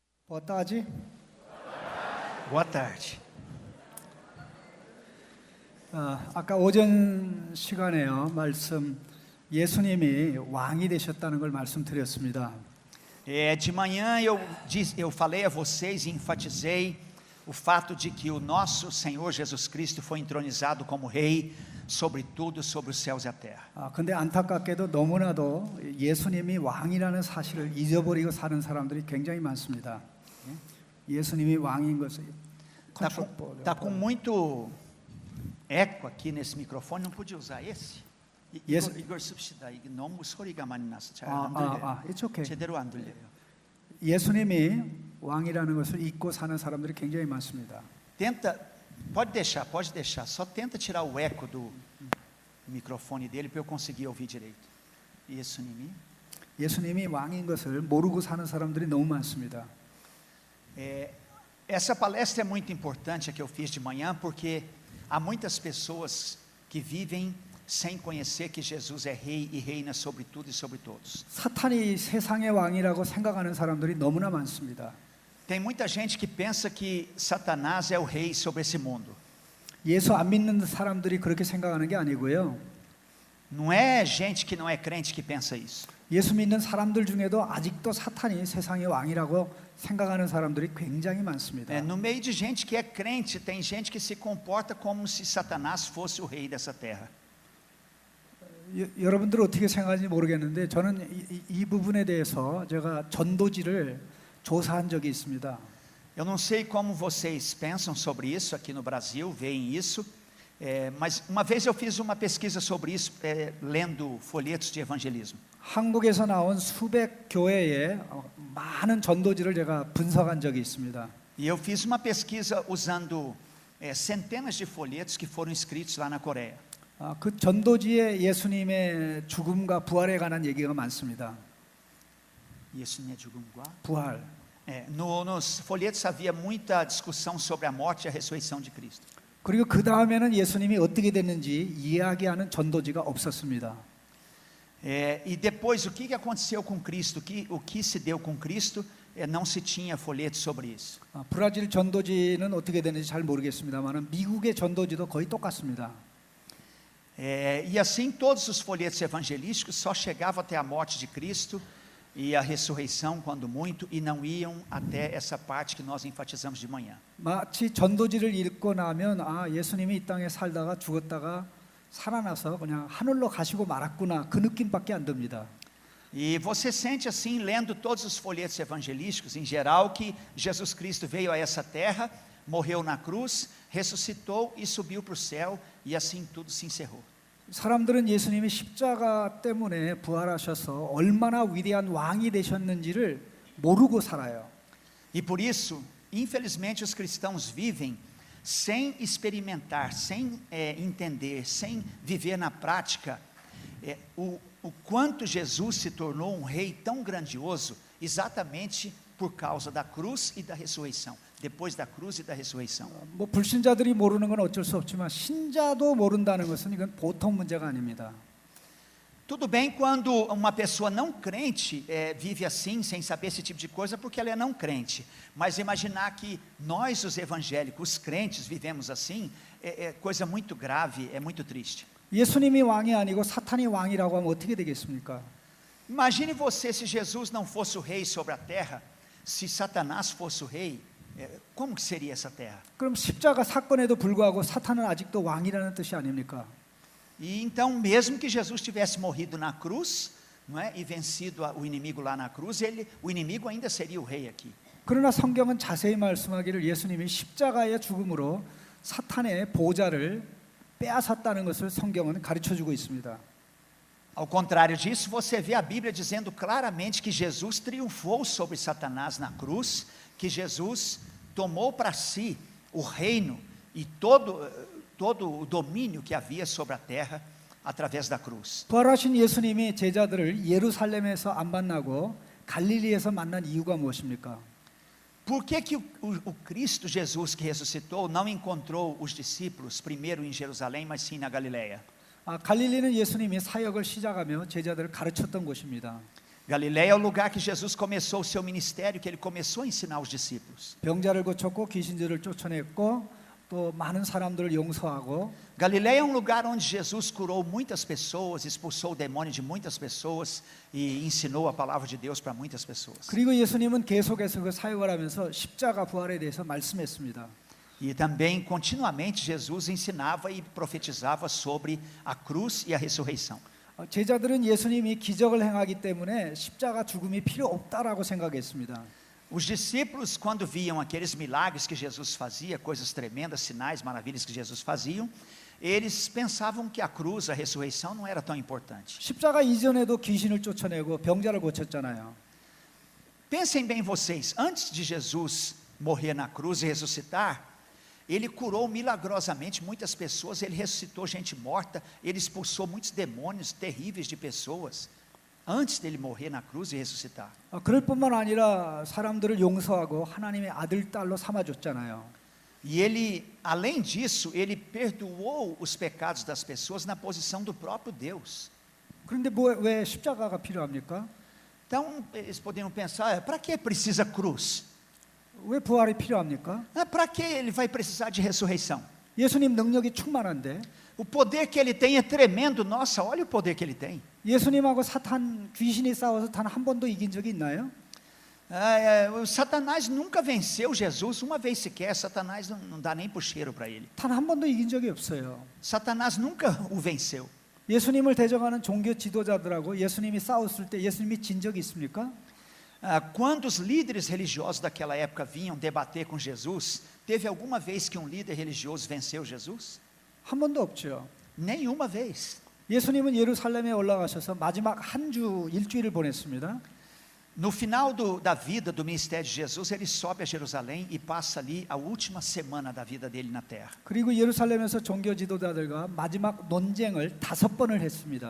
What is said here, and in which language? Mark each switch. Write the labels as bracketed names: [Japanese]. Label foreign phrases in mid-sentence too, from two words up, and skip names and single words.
[Portuguese] Boa tarde. Boa tarde. [Korean] 아까 오전 시간에요 말씀 예수님이 왕이 되셨다는 걸 말씀드렸습니다. [Portuguese] De manhã eu falei a vocês e enfatizei o fato de que o nosso Senhor Jesus Cristo foi entronizado como Rei sobre tudo, sobre os céus e a terra. [Korean] 근데 안타깝게도 너무나도 예수님이 왕이라는 사실을 잊어버리고 사는 사람들이 굉장히 많습니다. 예수님이 왕인 것을 [Portuguese] Tá com muito eco aqui nesse microfone, não podia usar esse? [Korean] Igor 씁시다. 이게 너무 소리가 많이 나서 잘 안 들려요. [English] It's okay. [Korean] 제대로 안 들려요. 예수님이 왕이라는 것을 잊고 사는 사람들이 굉장히 많습니다. [Portuguese] Pode deixar, só tenta tirar o eco do microfone dele para eu conseguir ouvir direito. [Korean] 예수님이 왕인 것을 모르고 사는 사람들이 너무 많습니다. [Portuguese] Essa palestra é muito importante a que eu fiz de manhã, porque há muitas pessoas que vivem sem conhecer que Jesus é Rei e reina sobre tudo e sobre todos. [Korean] 사탄이 세상의 왕이라고 생각하는 사람들이 너무나 많습니다. [Portuguese] Tem muita gente que pensa que Satanás é o rei sobre esse mundo. [Korean] 예수 안 믿는 사람들이 그렇게 생각하는 게 아니고요. [Portuguese] Não é gente que não é crente que pensa isso. [Korean] 예수 믿는 사람들 중에도 아직도 사탄이 세상의 왕이라고 생각하는 사람들이 굉장히 많습니다. [Portuguese] No meio de gente que é crente, tem gente que se comporta como se Satanás fosse o rei dessa terra. [Korean] 여러분들 어떻게 생각하는지 모르겠는데 저는 이 부분에 대해서 제가 전도지를 조사한 적이 있습니다. [Portuguese] Eu não sei como vocês pensam sobre isso aqui no Brasil, veem isso, mas uma vez eu fiz uma pesquisa sobre isso, lendo folhetos de evangelismo. [Korean] 한국에서 나온 수백 교회에 많은 전도지를 제가 분석한 적이 있습니다. [Portuguese] E eu fiz uma pesquisa usando centenas de folhetos que foram escritos lá na Coreia. [Korean] 그 전도지에 예수님의 죽음과 부활에 관한 얘기가 많습니다. 예수님의 죽음과 부활. [Portuguese] Nos folhetos havia muita discussão sobre a morte e a ressurreição de Cristo. [Korean] 그리고 그 다음에는 예수님이 어떻게 됐는지 이야기하는 전도지가 없었습니다. [Portuguese] E depois o que aconteceu com Cristo, o que se deu com Cristo, não se tinha folhetos sobre isso. [Korean] 브라질 전도지는 어떻게 됐는지 잘 모르겠습니다만 미국의 전도지도 거의 똑같습니다. [Portuguese] E assim todos os folhetos evangelísticos só chegavam até a morte de Cristo e a ressurreição quando muito, e não iam até essa parte que nós enfatizamos de manhã. [Korean] 마치 전도지를 읽고 나면 예수님이 이 땅에 살다가 죽었다가 살아나서 그냥 하늘로 가시고 말았구나 그 느낌밖에 안 듭니다. [Portuguese] E você sente assim lendo todos os folhetos evangelísticos em geral que Jesus Cristo veio a essa terra, morreu na cruz, ressuscitou e subiu para o céu, e assim tudo se encerrou. [Korean] 사람들은 예수님이 십자가 때문에 부활하셔서 얼마나 위대한 왕이 되셨는지를 모르고 살아요. [Portuguese] E por isso, infelizmente, os cristãos vivem sem experimentar, sem entender, sem viver na prática o quanto Jesus se tornou um rei tão grandioso, exatamente por causa da cruz e da ressurreição. Depois da cruz e da ressurreição. [Korean] 불신자들이 모르는 건 어쩔 수 없지만 신자도 모른다는 것은 이건 보통 문제가 아닙니다. [Portuguese] Tudo bem quando uma pessoa não crente vive assim, sem saber esse tipo de coisa, porque ela é não crente. Mas imaginar que nós, os evangélicos, os crentes, vivemos assim, é coisa muito grave, é muito triste. [Korean] 예수님이 왕이 아니고 사탄이 왕이라고 하면 어떻게 되겠습니까? [Portuguese] Imagine você se Jesus não fosse o rei sobre a terra, se Satanás fosse o rei, como que seria essa terra? [Korean] 그럼 십자가 사건에도 불구하고 사탄은 아직도 왕이라는 뜻이 아닙니까? [Portuguese] E então, mesmo que Jesus tivesse morrido na cruz, não é, e vencido o inimigo lá na cruz, o inimigo ainda seria o rei aqui. [Korean] 그러나 성경은 자세히 말씀하기를 예수님이 십자가의 죽음으로 사탄의 보좌를 빼앗았다는 것을 성경은 가르쳐주고 있습니다. [Portuguese] Ao contrário disso, você vê a Bíblia dizendo claramente que Jesus triunfou sobre Satanás na cruz, que Jesus tomou para si o reino e todo o domínio que havia sobre a terra através da cruz. [Korean] 부활하신 예수님이 제자들을 예루살렘에서 안 만나고 갈릴리에서 만난 이유가 무엇입니까? [Portuguese] Por que o Cristo Jesus que ressuscitou não encontrou os discípulos primeiro em Jerusalém, mas sim na Galileia? [Korean] 갈릴리는 예수님이 사역을 시작하며 제자들을 가르쳤던 곳입니다. [Portuguese] Galileia é o lugar que Jesus começou o seu ministério, que ele começou a ensinar os discípulos. [Korean] 병자를 고쳤고 귀신들을 쫓아냈고 또 많은 사람들을 용서하고 [Portuguese] Galileia é um lugar onde Jesus curou muitas pessoas, expulsou o demônio de muitas pessoas e ensinou a palavra de Deus para muitas pessoas. [Korean] 그리고 예수님은 계속해서 그 사역을 하면서 십자가 부활에 대해서 말씀했습니다. [Portuguese] E também, continuamente, Jesus ensinava e profetizava sobre a cruz e a ressurreição. [Korean] 제자들은 예수님이 기적을 행하기 때문에 십자가 죽음이 필요 없다라고 생각했습니다. [Portuguese] Os discípulos, quando viam aqueles milagres que Jesus fazia, coisas tremendas, sinais, maravilhas que Jesus fazia, eles pensavam que a cruz, a ressurreição não era tão importante. [Korean] 십자가 이전에도 귀신을 쫓아내고 병자를 고쳤잖아요. [Portuguese] Pensem bem vocês, antes de Jesus morrer na cruz e ressuscitar, ele curou milagrosamente muitas pessoas, ele ressuscitou gente morta, ele expulsou muitos demônios terríveis de pessoas, antes dele morrer na cruz e ressuscitar. [Korean] 그럴 뿐만 아니라 사람들을 용서하고 하나님의 아들 딸로 삼아줬잖아요. [Portuguese] E ele, além disso, ele perdoou os pecados das pessoas na posição do próprio Deus. [Korean] 그런데 왜 십자가가 필요합니까? [Portuguese] Então, eles poderiam pensar, para que precisa cruz? [Korean] 왜 부활이 필요합니까? [Portuguese] Para que ele vai precisar de ressurreição? [Korean] 예수님 능력이 충만한데 [Portuguese] O poder que ele tem é tremendo, nossa, olha o poder que ele tem. [Korean] 예수님하고 사탄 귀신이 싸워서 단 한 번도 이긴 적이 있나요? [Portuguese] O Satanás nunca venceu Jesus uma vez sequer. Satanás não dá nem por cheiro para ele. [Korean] 단 한 번도 이긴 적이 없어요. [Portuguese] Satanás nunca o venceu. [Korean] 예수님을 대적하는 종교 지도자들하고 예수님이 싸웠을 때 예수님이 진 적이 있습니까? [Portuguese] Quando os líderes religiosos daquela época vinham debater com Jesus, teve alguma vez que um líder religioso venceu Jesus? [Korean] 한 번도 없죠. [Portuguese] Nenhuma vez. [Korean] 예수님은 예루살렘에 올라가셔서 마지막 한 주 일주일을 보냈습니다. [Portuguese] No final da vida do ministério de Jesus, ele sobe a Jerusalém e passa ali a última semana da vida dele na terra. [Korean] 그리고 예루살렘에서 종교 지도자들과 마지막 논쟁을 5번을 했습니다.